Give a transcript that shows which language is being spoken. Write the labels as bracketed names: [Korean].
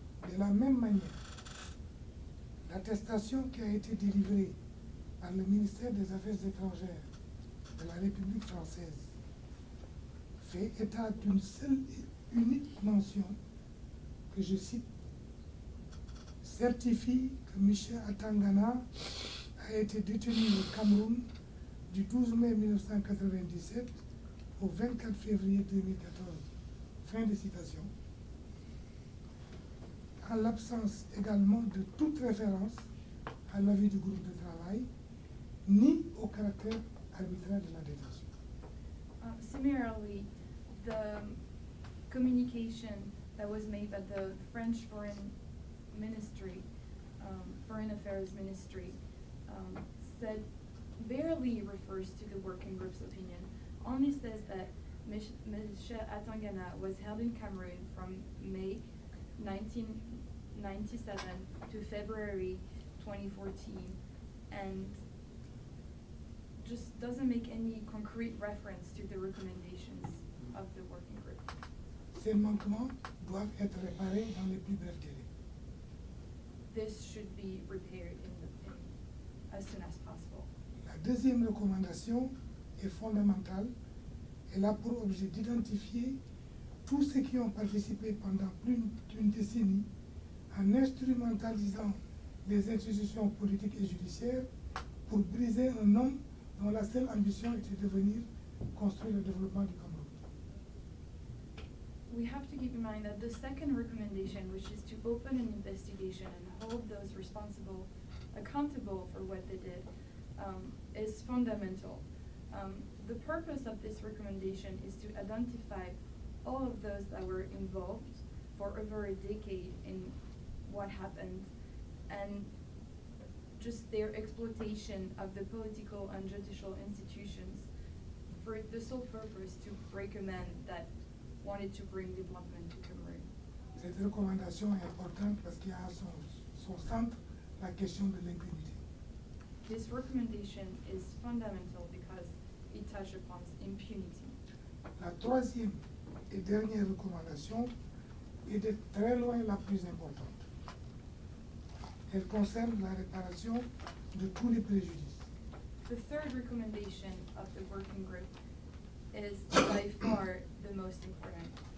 [French] De la même manière, l'attestation qui a été délivrée par le ministère des Affaires étrangères de la République française fait état d'une seule et unique mention que je cite, certifie que Michel Atangana a été détenu au Cameroun du 12 mai 1997 au 24 février 2014. Fin de citation. En l'absence également de toute référence à l'avis du groupe de travail, ni au caractère arbitraire de la détention. [English] Similarly, the communication that was made by the French Foreign Ministry, Foreign Affairs Ministry, said barely refers to the working group's opinion, only says that Michel Atangana was held in Cameroon from May 1997 to February 2014, and just doesn't make any concrete reference to the recommendations of the working group. [French] Ces manquements doivent être réparés dans les plus brefs délais. [English] This should be repaired in as soon as possible. [French] La deuxième recommandation est fondamentale. Elle a pour objet d'identifier tous ceux qui ont participé pendant plus d'une décennie en instrumentalisant les institutions politiques et judiciaires pour briser un homme dont la seule ambition était de venir construire le développement du Cameroun. [English] We have to keep in mind that the second recommendation, which is to open an investigation and hold those responsible accountable for what they did, is fundamental. The purpose of this recommendation is to identify all of those that were involved for over a decade in what happened, and just their exploitation of the political and judicial institutions for the sole purpose to break a man that wanted to bring development to Cameroon. [French] Cette recommandation est importante parce qu'il y a à son centre la question de l'impunité. [English] This recommendation is fundamental because it touched upon impunity. [French] La troisième et dernière recommandation est de très loin la plus importante. Elle concerne la réparation de tous les préjudices. [English] The third recommendation of the working group is by far the most important.